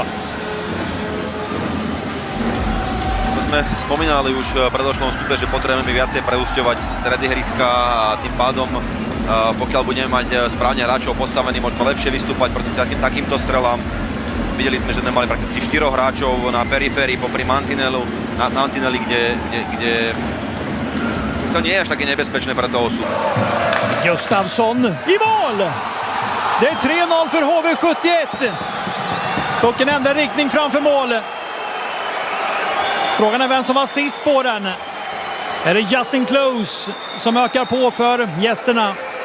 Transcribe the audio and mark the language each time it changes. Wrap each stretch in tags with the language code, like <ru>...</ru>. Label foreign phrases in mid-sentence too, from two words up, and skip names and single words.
<sk>Sme spomínali už v predošlom vstupe, že potrebujeme viacej preúsťovať stredy hryska a tým pádom, pokiaľ budeme mať správne hráčov postavený, môžeme lepšie vystúpať proti takýmto strelám. Videli sme, že sme mali prakticky 4 hráčov na periférii popri mantineli, kde to nie je až také nebezpečné pre toho osu.</sk> <sv>Gustafsson i mål! Det är 3-0 för HV71. Och en enda riktning framför mål. Frågan är vem som var sist på den. Är det Justin Close som ökar på för gästerna?</sv>